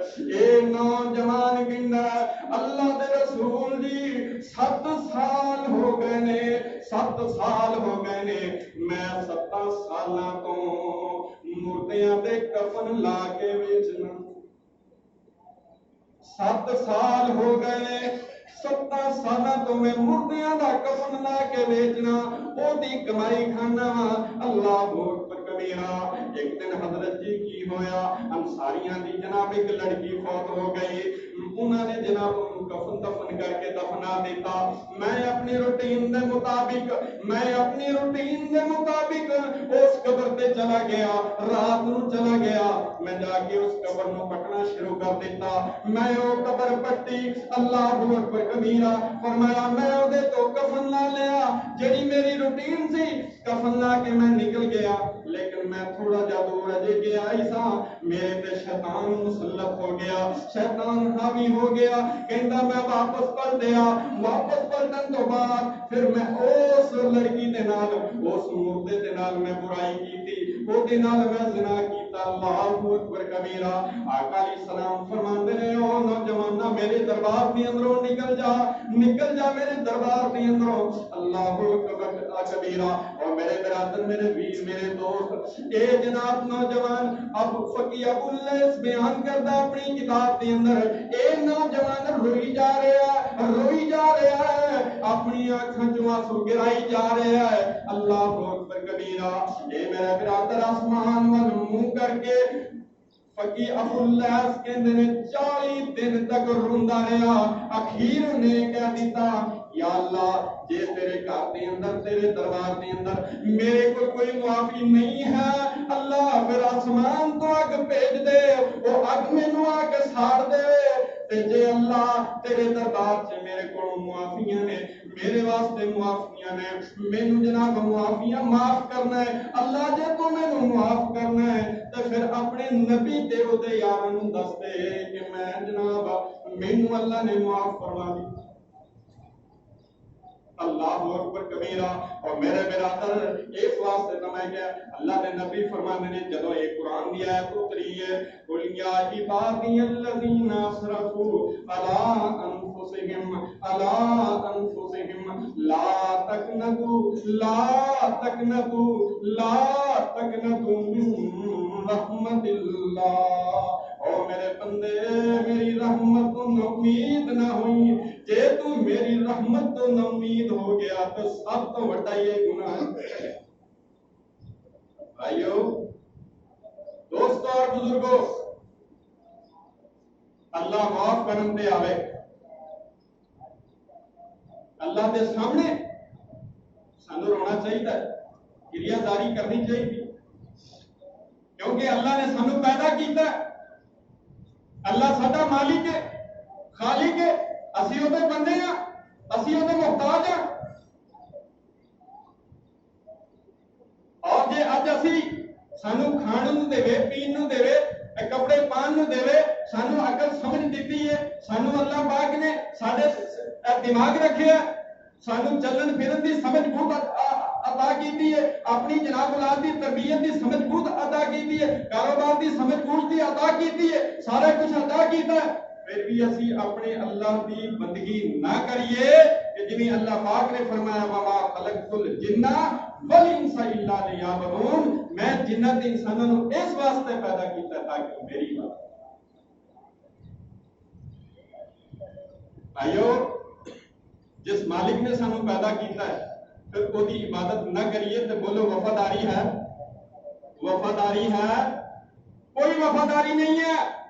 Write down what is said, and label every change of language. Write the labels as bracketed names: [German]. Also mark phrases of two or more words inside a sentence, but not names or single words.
[Punjabi] اے نوجوان کہندا اللہ دے رسول جی 7 سال ہو گئے نے, 7 سال ہو گئے نے, میں 7 سالاں تو مردیاں دے کفن لا کے ویچنا. 7 سال ہو گئے, 7 سالاں تو میں مردیاں دا کفن لا کے ویچنا, او دی کمائی کھانا وا. [Arabic] اللہ اکبر کبیرہ. [Punjabi] ایک دن حضرت جی کی ہویا, انصاریاں دی جناب ایک لڑکی فوت ہو گئی, انہوں نے جناب کفن دفن کر کے دفنا دیتا. میں اپنی روٹین دے مطابق اس قبر تے چلا گیا, رات نو چلا گیا, میں جا کے اس قبر نو پٹنا شروع کر دیتا. میں وہ قبر پٹی. [Arabic] اللہ اکبر کبیرہ. [Punjabi] فرمایا میں او دے تو کفن لا لیا, جڑی میری روٹین سی کفن لا کے میں نکل گیا. لیکن میں تھوڑا جا دور اجے گیا ایسا, میرے تے شیطان مسلط ہو گیا, شیطان حاوی ہو گیا. کہندا میں واپس پلٹ دیا. واپس پلٹن تو بعد پھر میں اس لڑکی دے نال, اس مردے دے نال میں برائی کیتی, او دے نال میں زنا کیتا. [Arabic] اللہ اکبر کبیرہ. [Punjabi] آقا [Arabic] علیہ السلام [Punjabi] فرماندے نے او نوجواناں میرے دربار دے اندروں نکل جا میرے دربار دے اندروں. [Arabic] اللہ اکبر کبیرہ. [Punjabi] اور میرے برادر, میرے ویر, میرے دوست, اے جناب نوجوان, اب فقی ابو اللیث بیان کردا اپنی کتاب دے اندر, اے نوجوان روئی جا رہا ہے, اپنی آنکھاں چوں آنسو گرائی جا رہا ہے. [Arabic] اللہ اکبر کبیرہ. [Punjabi] اے میرے برادر, آسمان ول منہ کر کے فقی ابو اللیث کہندے نے 40 دن تک روندا رہا. اخیر نے کہہ دیتا, یا اللہ جے تیرے گھر دے اندر, تیرے دربار دے اندر میرے کو کوئی معافی نہیں ہے, اللہ پھر آسمان تو اگ بھیج دے, وہ اگ مینوں آ کے ساڑ دے. تے جے اللہ تیرے دربار سے میرے کو معافیاں نے, میرے واسطے معافیاں نے, مینوں جناب معافیاں معاف کرنا ہے. اللہ جے تو مینوں معاف کرنا ہے تے پھر اپنے نبی تے او دے یاراں نوں دس دے کہ میں جناب مینوں اللہ نے معاف فرما دتا. [Arabic] اللہ اکبر کبیرہ. [Punjabi] اور میرے برادر, اس واسطے تو میں کہ اللہ کے نبی فرماندے نے جدوں یہ قرآن دی آیت اتری ہے, [Arabic] قل یا عبادی الذین اسرفوا علی انفسہم لا تقنطوا من رحمت اللہ. [Punjabi] او میرے بندے, میری رحمت تو امید نہ ہوئی. جے تو میری رحمت تو امید ہو گیا تو سب تو بڑا یہ گناہ ہے. بھائیو, دوستو اور بزرگو, اللہ معاف کرن تے آوے. اللہ دے سامنے سانو رونا چاہیے, کریا داری کرنی چاہیے, کیونکہ اللہ نے سانو پیدا کیتا ہے. اللہ ساڈا مالک ہے, خالق ہے, اسی وہ بندے ہیں, اسی وہ محتاج ہیں. اور جے اج اسی سانو کھان نوں دے, پین نوں دے, کپڑے پان نوں دے, سانو عقل سمجھ دیتی ہے, سانو اللہ پاک نے ساڈے دماغ رکھے ہے, سانو چلن پھرن دی سمجھ بہت عطا کیتی ہے, اپنی جناب اولاد دی تربیت دی سمجھ بہت عطا کیتی ہے, کاروبار دی سمجھ بہت دی عطا کیتی ہے, سارا کچھ عطا کیتا ہے. پھر بھی اسی اپنے اللہ دی بندگی نہ کریے کہ جنہیں اللہ پاک نے فرمایا [Arabic] وما خلقت الجن والانس الا لیعبدون, [Urdu] میں جنات انسانوں کو اس واسطے پیدا کیتا تاکہ میری بات. [Punjabi] بھائیو, جس مالک نے سانو پیدا کیتا ہے پھر وہی عبادت نہ کریے تو بولو وفاداری ہے؟ [Urdu] وفاداری ہے؟ کوئی وفاداری نہیں ہے۔